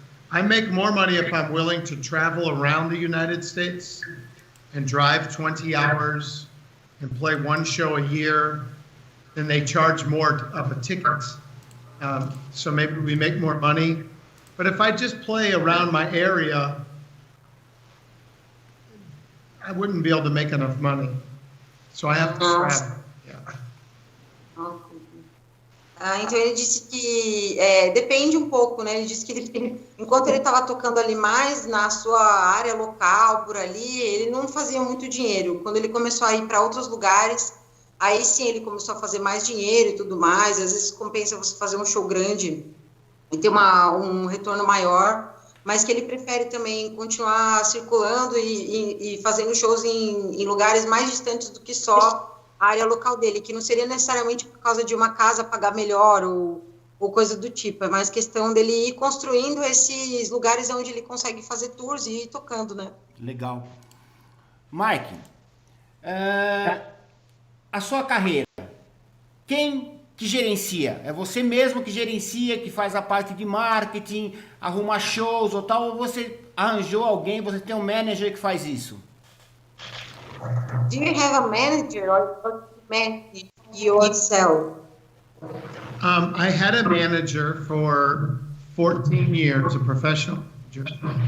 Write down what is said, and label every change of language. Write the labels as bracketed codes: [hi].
[en] I make more money if I'm willing to travel around the United States and drive 20 hours and play one show a year, then they charge more of a ticket. So maybe we make more money. But if I just play around my area, I wouldn't be able to make enough money. So I have to travel. Yeah. [pt] Então ele disse que depende um pouco, né? Ele disse que enquanto ele estava tocando ali mais na sua área local, por ali, ele não fazia muito dinheiro. Quando ele começou a ir para outros lugares, aí sim ele começou a fazer mais dinheiro e tudo mais. Às vezes compensa você fazer um show grande e ter um retorno maior, mas que ele prefere também continuar circulando e fazendo shows em lugares mais distantes do que só a área local dele, que não seria necessariamente por causa de uma casa pagar melhor ou coisa do tipo, é mais questão dele ir construindo esses lugares onde ele consegue fazer tours e ir tocando, né? Legal. Mike, a sua carreira, quem que gerencia? É você mesmo que gerencia, que faz a parte de marketing, arruma shows ou tal, ou você arranjou alguém, você tem um manager que faz isso? [en] Do you have a manager or you manage yourself? I had a manager for 14 years, a professional manager.